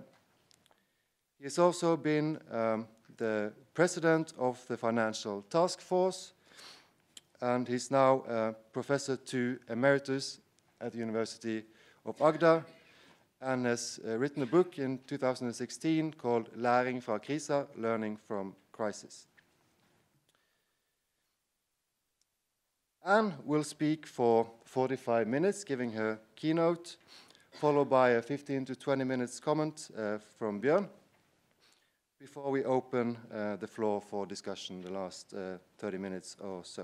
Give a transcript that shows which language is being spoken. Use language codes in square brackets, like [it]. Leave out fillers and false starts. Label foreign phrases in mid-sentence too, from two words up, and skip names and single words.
[en] He has also been the president of the Financial Task Force, and he's now professor to emeritus at the University of Agder, and has written a book in 2016 called Læring fra kriser, Learning from Crisis. Ann will speak for 45 minutes, giving her keynote, followed by a 15 to 20 minutes comment from Bjørn, before we open the floor for discussion the last 30 minutes or so.